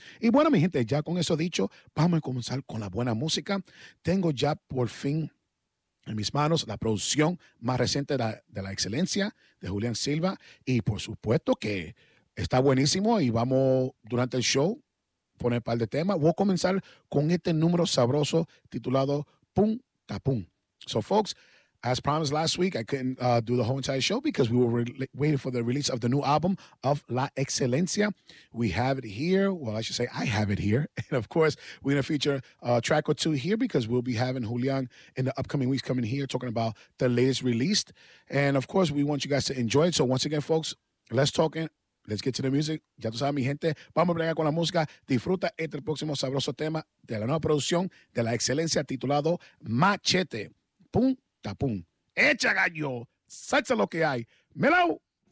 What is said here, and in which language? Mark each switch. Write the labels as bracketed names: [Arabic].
[Spanish] Y bueno, mi gente, ya con eso dicho, vamos a comenzar con la buena música. Tengo ya por fin en mis manos la producción más reciente de la excelencia de Julián Silva. Y por supuesto que está buenísimo, y vamos durante el show a poner un par de temas. Voy a comenzar con este número sabroso titulado Pum Tapum. [English] So folks, as promised last week, I couldn't do the whole entire show because we were waiting for the release of the new album of La Excelencia. We have it here. Well, I should say I have it here. And of course, we're going to feature a track or two here because we'll be having Julián in the upcoming weeks coming here talking about the latest released. And of course, we want you guys to enjoy it. So once again, folks, let's talk in. Let's get to the music. [Spanish] Ya tú sabes, mi gente, vamos a bregar con la música. Disfruta este próximo sabroso tema de la nueva producción de La Excelencia titulado Machete. Pum. Tapum. Echa gallo. Salsa lo que hay. Melao.